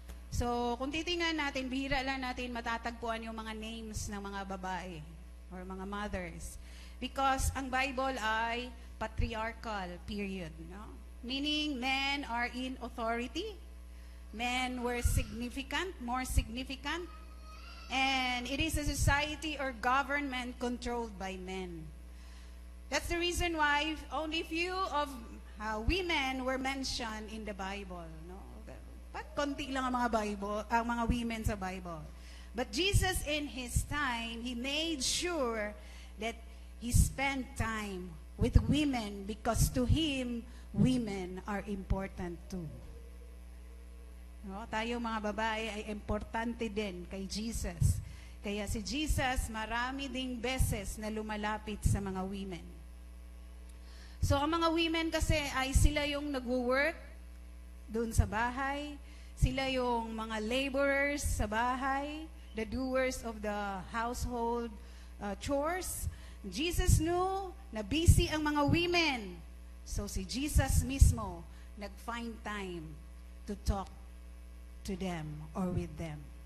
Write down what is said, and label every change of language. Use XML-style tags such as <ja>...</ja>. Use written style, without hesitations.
<tl>So, kung titingnan natin, bihira lang natin matatagpuan yung mga names ng mga babae or mga mothers.</tl> <en>Because ang Bible ay patriarchal period. No? Meaning, men are in authority. Men were significant, more significant. And it is a society or government controlled by men. That's the reason why only few of women were mentioned in the Bible. No?</en> <tl>Konti lang ang mga women sa Bible.</tl> <en>But Jesus in His time, He made sure that He spent time with women because to Him, women are important too.</en> <tl>No, tayo mga babae ay importante din kay Jesus. Kaya si Jesus marami ding beses na lumalapit sa mga women. So ang mga women kasi ay sila yung nagwo-work doon sa bahay. Sila yung mga laborers sa bahay,</tl> <en>the doers of the household chores. Jesus knew</en> <tl>na busy ang mga women. So si Jesus mismo nag-find time</tl> <en>to talk to them or with them.</en>